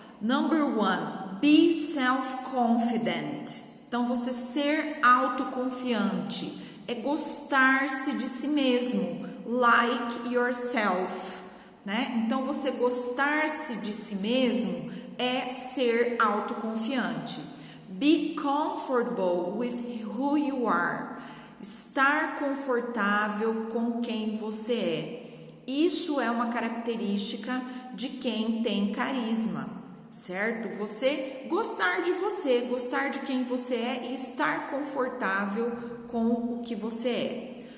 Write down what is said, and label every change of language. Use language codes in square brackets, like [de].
[en] Number 1, be self-confident. [pt] Então, você ser autoconfiante é gostar-se de si mesmo, [en] like yourself, [pt] né? Então, você gostar-se de si mesmo é ser autoconfiante. [en] Be comfortable with who you are. [pt] Estar confortável com quem você é. Isso é uma característica de quem tem carisma, certo? Você gostar de você, gostar de quem você é e estar confortável com o que você é.